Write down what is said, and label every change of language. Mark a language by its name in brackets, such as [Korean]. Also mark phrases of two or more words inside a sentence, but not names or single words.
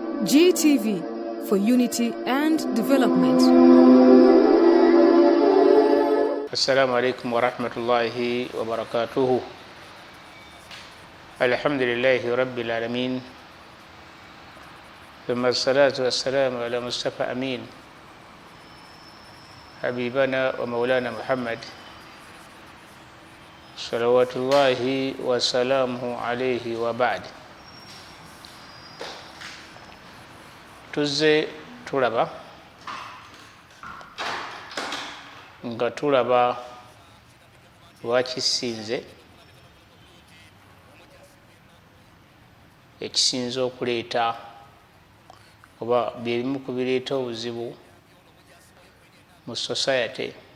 [English] GTV for unity and development. [Arabic] السلام عليكم ورحمة الله وبركاته. الحمد لله رب العالمين. ثم الصلاة والسلام على مصطفى أمين حبيبنا ومولانا محمد صلوات الله وسلامه عليه وبعد. [Ganda] Tuzze tulaba nga tulaba Lwaaki Nze ekisinza okuleeta oba byebimu ku bireeta obuzibu mu society.